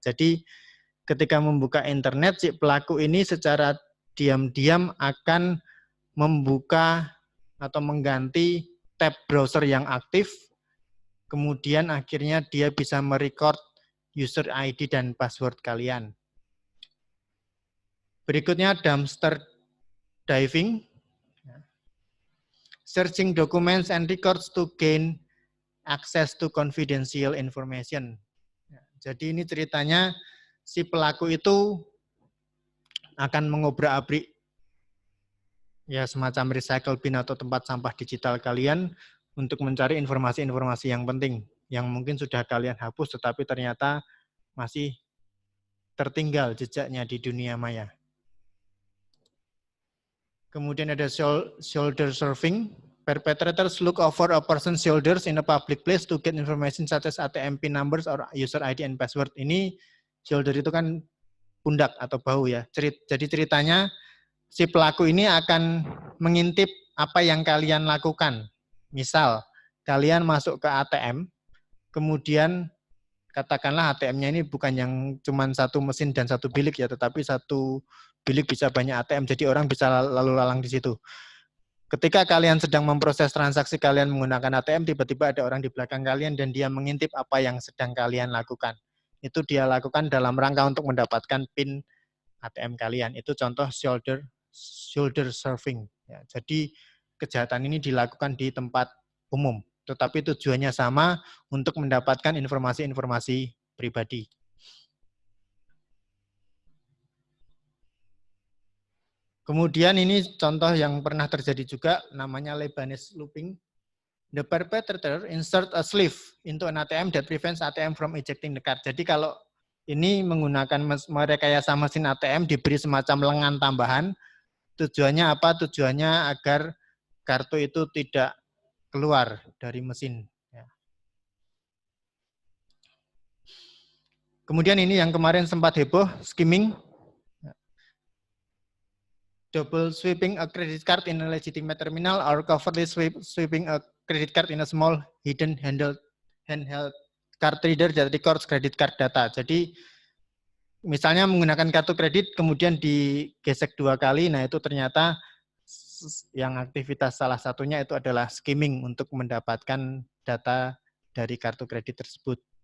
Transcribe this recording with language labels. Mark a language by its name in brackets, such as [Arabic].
[Indonesian] Jadi ketika membuka internet, si pelaku ini secara diam-diam akan membuka atau mengganti tab browser yang aktif, kemudian akhirnya dia bisa merecord user ID dan password kalian. Berikutnya dumpster diving. [English] Searching documents and records to gain access to confidential information. [Indonesian] Jadi ini ceritanya si pelaku itu akan mengobrak-abrik ya semacam recycle bin atau tempat sampah digital kalian untuk mencari informasi-informasi yang penting yang mungkin sudah kalian hapus tetapi ternyata masih tertinggal jejaknya di dunia maya. Kemudian ada shoulder surfing. [English] Perpetrators look over a person's shoulders in a public place to get information such as ATM PIN numbers or user ID and password. [Indonesian] Ini shoulder itu kan pundak atau bahu ya. Jadi ceritanya si pelaku ini akan mengintip apa yang kalian lakukan. Misal, kalian masuk ke ATM, kemudian katakanlah ATM-nya ini bukan yang cuma satu mesin dan satu bilik ya, tetapi satu bilik bisa banyak ATM, jadi orang bisa lalu lalang di situ. Ketika kalian sedang memproses transaksi kalian menggunakan ATM, tiba-tiba ada orang di belakang kalian dan dia mengintip apa yang sedang kalian lakukan. Itu dia lakukan dalam rangka untuk mendapatkan PIN ATM kalian. Itu contoh shoulder surfing. Ya, jadi kejahatan ini dilakukan di tempat umum, tetapi tujuannya sama untuk mendapatkan informasi-informasi pribadi. Kemudian ini contoh yang pernah terjadi juga, namanya Lebanese looping. [English] The perpetrator insert a sleeve into an ATM that prevents ATM from ejecting the card. [Indonesian] Jadi kalau ini menggunakan merekayasa mesin ATM diberi semacam lengan tambahan. Tujuannya apa? Tujuannya agar kartu itu tidak keluar dari mesin. Kemudian ini yang kemarin sempat heboh, skimming. [English] Double sweeping a credit card in a legitimate terminal or covertly sweeping a credit card in a small hidden handheld card reader that records credit card data. [Indonesian] Jadi misalnya menggunakan kartu kredit kemudian digesek 2 kali, nah itu ternyata yang aktivitas salah satunya itu adalah skimming untuk mendapatkan data dari kartu kredit tersebut.